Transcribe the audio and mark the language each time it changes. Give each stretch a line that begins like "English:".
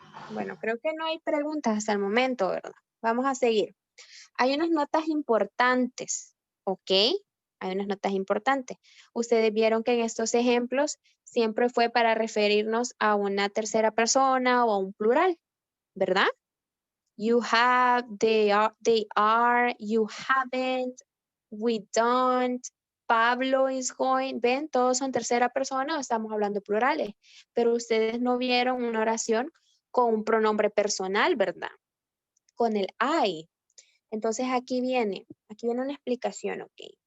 Spanish: Bueno, creo que no hay preguntas hasta el momento, ¿verdad? Vamos a seguir. Hay unas notas importantes, ¿ok? Hay unas notas importantes. Ustedes vieron que en estos ejemplos siempre fue para referirnos a una tercera persona o a un plural, ¿verdad?
English: You have, they are, you haven't, we don't, Pablo is going.
Spanish: ¿Ven? Todos son tercera persona o estamos hablando plurales. Pero ustedes no vieron una oración con un pronombre personal, ¿verdad? Con el I. Entonces aquí viene una explicación, ¿ok?